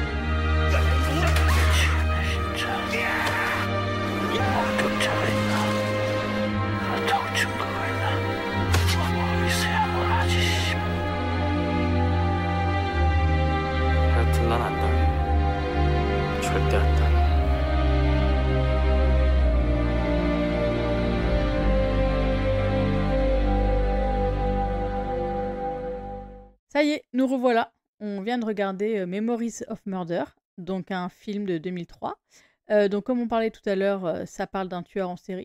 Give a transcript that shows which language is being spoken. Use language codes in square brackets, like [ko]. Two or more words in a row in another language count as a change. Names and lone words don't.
[ko] 목격자가 있나? 어떤 증거가 있나? 뭐 있어야 뭘 하지. 하여튼 난 안다. 절대 안다. [fr] Ça y est, nous revoilà. On vient de regarder Memories of Murder, donc un film de 2003. Donc comme on parlait tout à l'heure, ça parle d'un tueur en série.